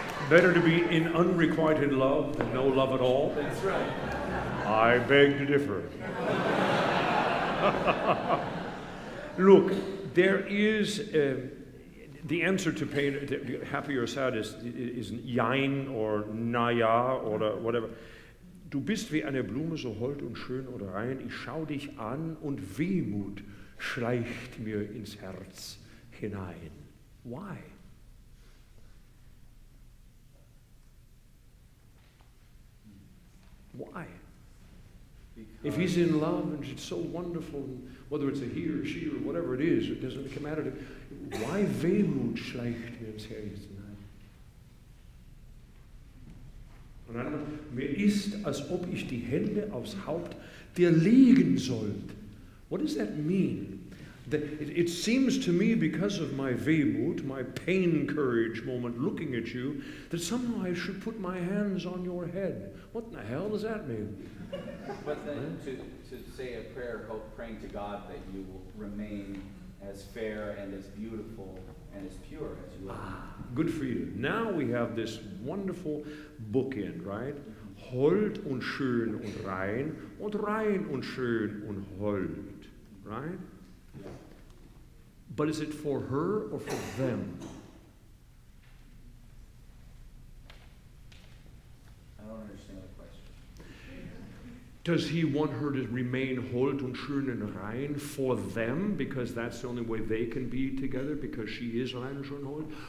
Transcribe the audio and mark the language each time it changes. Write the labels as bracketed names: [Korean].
[English] Better to be in unrequited love than no love at all? That's right. I beg to differ. Look, there is the answer to pain, happy or sad, is jein or naja or whatever. [German] Du bist wie eine Blume, so hold und schön und rein. Ich schau dich an und Wehmut schleicht mir ins Herz hinein. [English] Why? Why? If he's in love and it's so wonderful, and whether it's a he or she or whatever it is, it doesn't matter. Why [German] Wehmut schleicht mir ins Herz hinein? Und dann, mir ist, als ob ich die Hände aufs Haupt dir legen sollt. [English] What does that mean? It seems to me, because of my Wehmut, my pain courage moment looking at you, that somehow I should put my hands on your head. What in the hell does that mean? But then to say a prayer, praying to God that you will remain as fair and as beautiful and as pure as you are. Good for you. Now we have this wonderful bookend, right? [German] Hold und schön und rein und schön und hold, [English] right? Yeah. But is it for her or for them? I don't understand the question. Does he want her to remain [German] hold und schön und rein [English] for them because that's the only way they can be together because she is [German] rein und schön hold?